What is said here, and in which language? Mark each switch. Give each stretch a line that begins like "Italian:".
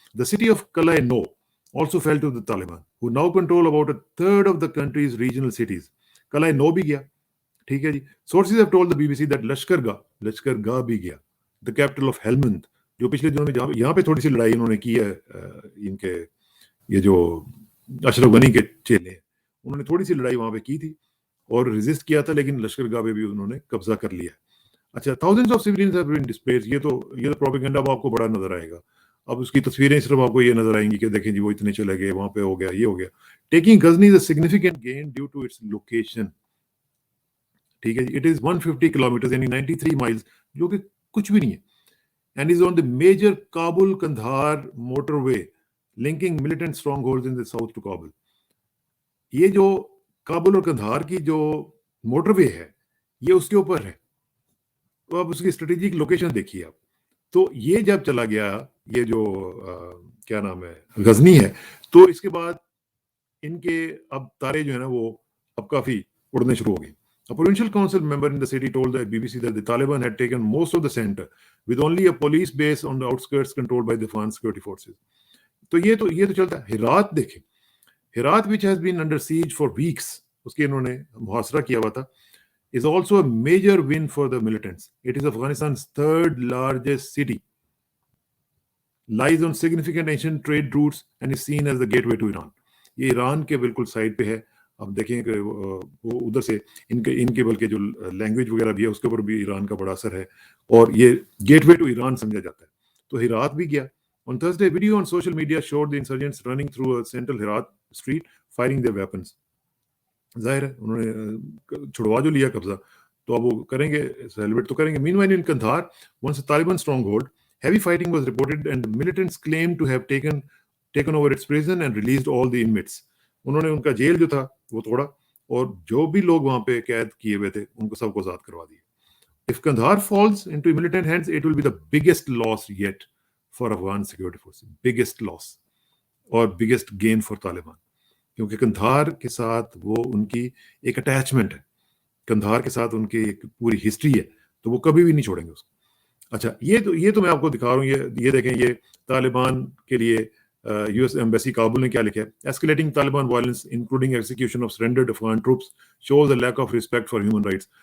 English: The city of Kalai No also fell to the Taliban, who now control about a third of the country's regional cities.
Urdu: Kalai No بھی گیا. ٹھیک ہے جی.
English: Sources have told the BBC that
Urdu: لشکر گاہ بھی گیا,
English: the capital of Helmand,
Urdu: جو پچھلے دنوں میں یہاں پہ تھوڑی سی لڑائی انہوں نے کی ہے. ان کے یہ جو اشرف غنی کے چیلے ہیں انہوں نے تھوڑی سی لڑائی وہاں پہ کی تھی اور ریزسٹ کیا تھا, لیکن لشکر گاہ پہ بھی انہوں نے قبضہ کر لیا.
English: اچھا, thousands of civilians have been displaced.
Urdu: یہ تو پروپیگنڈا اب آپ کو بڑا نظر آئے گا. اب اس کی تصویریں صرف آپ کو یہ نظر آئیں گی کہ دیکھیں جی وہ اتنے چلے گئے, وہاں پہ ہو گیا, یہ ہو گیا.
English: Taking Ghazni is a significant gain due to its location.
Urdu: ٹھیک ہے جی.
English: It is 150 kilometers
Urdu: یعنی
English: 93 miles,
Urdu: جو کہ کچھ بھی نہیں ہے,
English: and is on the major Kabul Kandahar motorway linking militant strongholds in the south to Kabul.
Urdu: یہ جو کابل اور کندھار کی جو موٹر وے ہے یہ اس کے اوپر ہے. تو اب اس کی اسٹریٹجک لوکیشن دیکھیے آپ. تو یہ جب چلا گیا یہ جو کیا نام ہے غزنی ہے, تو اس کے بعد ان کے اب تارے جو ہے نا وہ اب کافی اڑنے شروع ہو گئے.
English: A provincial council member in the city told the BBC that the Taliban had taken most of the center, with only a police base on the outskirts controlled by the Afghan security forces.
Urdu: تو یہ تو چلتا ہے. ہرات دیکھیں, Herat
English: which has been under siege for weeks,
Urdu: اس کے انہوں نے محاصرہ کیا ہوا تھا,
English: is also a major win for the militants. It is Afghanistan's third largest city, lies on significant ancient trade routes and is seen as the gateway to Iran.
Urdu: یہ ایران کے بالکل سائڈ پہ ہے. اب دیکھیں کہ وہ ادھر سے ان کے بلکہ جو لینگویج وغیرہ بھی ہے اس کے اوپر بھی ایران کا بڑا اثر ہے, اور یہ
English: gateway to Iran
Urdu: سمجھا جاتا ہے. تو ہرات بھی گیا.
English: On Thursday, video on social media showed the insurgents running through a central Herat street, firing their weapons.
Urdu: ظاہر ہے انہوں نے چھڑوا جو لیا قبضہ, تو اب وہ کریں گے, سیلیبریٹ تو کریں گے.
English: Meanwhile, in Kandahar, once a Taliban stronghold, heavy fighting was reported and militants claimed to have taken over its prison and released all the inmates.
Urdu: انہوں نے ان کا جیل جو تھا وہ توڑا, اور جو بھی لوگ وہاں پہ قید کیے ہوئے تھے ان کو سب کو آزاد کروا دیا.
English: If Kandahar falls into militant hands, it will be the biggest loss yet for Afghan security forces. Biggest loss اور biggest gain for Taliban.
Urdu: کیونکہ کندھار کے ساتھ وہ ان کی ایک اٹیچمنٹ ہے, کندھار کے ساتھ ان کی ایک پوری ہسٹری ہے, تو وہ کبھی بھی نہیں چھوڑیں گے اس کو. اچھا, یہ تو میں آپ کو دکھا رہا ہوں. یہ دیکھیں, یہ طالبان کے لیے یو ایس ایمبیسی کابل نے کیا لکھا ہے.
English: Escalating Taliban violence including execution of surrendered Afghan troops shows a lack of respect for human rights.